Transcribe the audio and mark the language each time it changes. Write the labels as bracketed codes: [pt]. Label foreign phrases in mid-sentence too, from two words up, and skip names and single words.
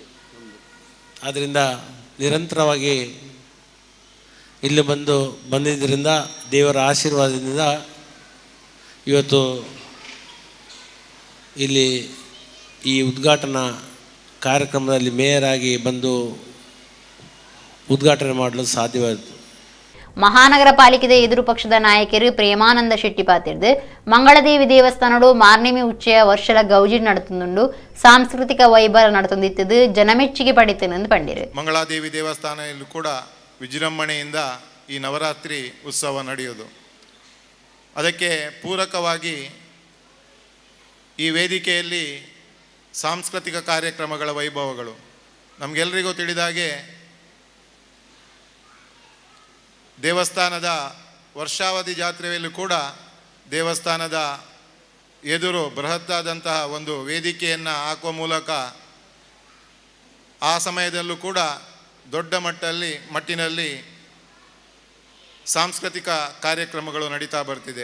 [kn] ಆದ್ದರಿಂದ ನಿರಂತರವಾಗಿ ಇಲ್ಲಿ ಬಂದಿದ್ದರಿಂದ ದೇವರ ಆಶೀರ್ವಾದದಿಂದ ಇವತ್ತು ಇಲ್ಲಿ ಈ ಉದ್ಘಾಟನಾ ಕಾರ್ಯಕ್ರಮದಲ್ಲಿ ಮೇಯರ್ ಆಗಿ ಬಂದು ಉದ್ಘಾಟನೆ ಮಾಡಲು ಸಾಧ್ಯವಾಯಿತು. [tcy] ಮಹಾನಗರ ಪಾಲಿಕೆದ ಎದುರು ಪಕ್ಷದ ನಾಯಕರು ಪ್ರೇಮಾನಂದ ಶೆಟ್ಟಿ ಪಾತಿರ್ದು ಮಂಗಳದೇವಿ ದೇವಸ್ಥಾನಡು ಮಾರ್ನೆಮಿ ಉಚ್ಚೆಯ ವರ್ಷಲ ಗೌಜಿ ನಡತುಂಡು ಸಾಂಸ್ಕೃತಿಕ ವೈಭವ ನಡತುಂದಿತ್ತದು ಜನಮೆಚ್ಚುಗೆ ಪಡಿತನೆಂದು ಪಂಡಿರು. [kn] ಮಂಗಳಾದೇವಿ ದೇವಸ್ಥಾನದಲ್ಲೂ ಕೂಡ ವಿಜೃಂಭಣೆಯಿಂದ ಈ ನವರಾತ್ರಿ ಉತ್ಸವ ನಡೆಯೋದು. ಅದಕ್ಕೆ ಪೂರಕವಾಗಿ ಈ ವೇದಿಕೆಯಲ್ಲಿ ಸಾಂಸ್ಕೃತಿಕ ಕಾರ್ಯಕ್ರಮಗಳ ವೈಭವಗಳು ನಮಗೆಲ್ಲರಿಗೂ ತಿಳಿದಾಗೆ ದೇವಸ್ಥಾನದ ವರ್ಷಾವಧಿ ಜಾತ್ರೆಯಲ್ಲೂ ಕೂಡ ದೇವಸ್ಥಾನದ ಎದುರು ಬೃಹತ್ತಾದಂತಹ ಒಂದು ವೇದಿಕೆಯನ್ನು ಹಾಕುವ ಮೂಲಕ ಆ ಸಮಯದಲ್ಲೂ ಕೂಡ ದೊಡ್ಡ ಮಟ್ಟಿನಲ್ಲಿ ಸಾಂಸ್ಕೃತಿಕ ಕಾರ್ಯಕ್ರಮಗಳು ನಡೀತಾ ಬರ್ತಿದೆ.